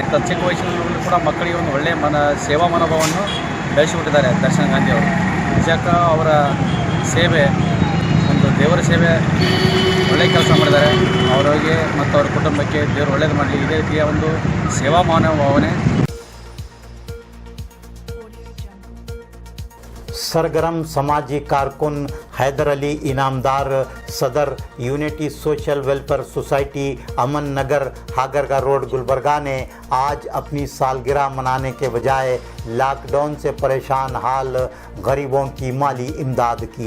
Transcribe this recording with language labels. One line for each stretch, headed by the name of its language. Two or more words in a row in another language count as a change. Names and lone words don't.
Kannada: ಇಂಥ ಚಿಕ್ಕ ವಯಸ್ಸಿನಲ್ಲೂ ಕೂಡ ಮಕ್ಕಳಿಗೆ ಒಂದು ಒಳ್ಳೆಯ ಸೇವಾ ಮನೋಭಾವವನ್ನು ಬೆಳೆಸಿಬಿಟ್ಟಿದ್ದಾರೆ ದರ್ಶನ್ ಗಾಂಧಿ ಅವರು. ನಿಜಕ್ಕೂ ಅವರ ಸೇವೆ ಒಂದು ದೇವರ ಸೇವೆ ಒಳ್ಳೆಯ ಕೆಲಸ ಮಾಡಿದ್ದಾರೆ. ಅವರಿಗೆ ಮತ್ತು ಅವರ ಕುಟುಂಬಕ್ಕೆ ದೇವರು ಒಳ್ಳೇದು ಮಾಡಲಿ. ಇದೇ ರೀತಿಯ ಒಂದು ಸೇವಾ ಮನೋಭಾವನೆ
Urdu: سرگرم سماجی کارکن حیدر علی انعامدار صدر یونٹی سوشل ویلفیئر سوسائٹی امن نگر ہاگرگا روڈ گلبرگہ نے آج اپنی سالگرہ منانے کے بجائے لاک ڈاؤن سے پریشان حال غریبوں کی مالی امداد کی.